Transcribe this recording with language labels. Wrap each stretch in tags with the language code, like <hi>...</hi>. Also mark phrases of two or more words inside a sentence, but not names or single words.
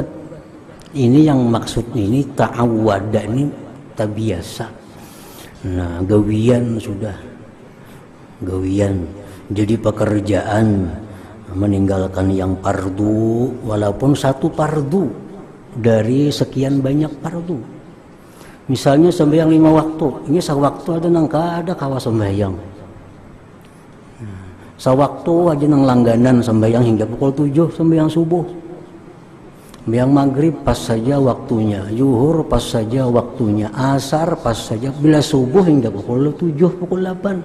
<id>Ini yang maksud ini ta'awwada, ini terbiasa.</id> <bjn>Nah, gawian sudah. Gawian.</bjn> <id>Jadi pekerjaan meninggalkan yang fardu walaupun satu fardu dari sekian banyak fardu.</id> <bjn>Misalnya sembahyang 5 waktu, ini sewaktu ada nang kada kawa sembahyang. Sewaktu aja nang langganan sembahyang hingga pukul 7 sembahyang subuh.</bjn> <id>Yang maghrib pas saja waktunya, zuhur pas saja waktunya, asar pas saja, bila subuh hingga pukul 7, pukul 8.</id>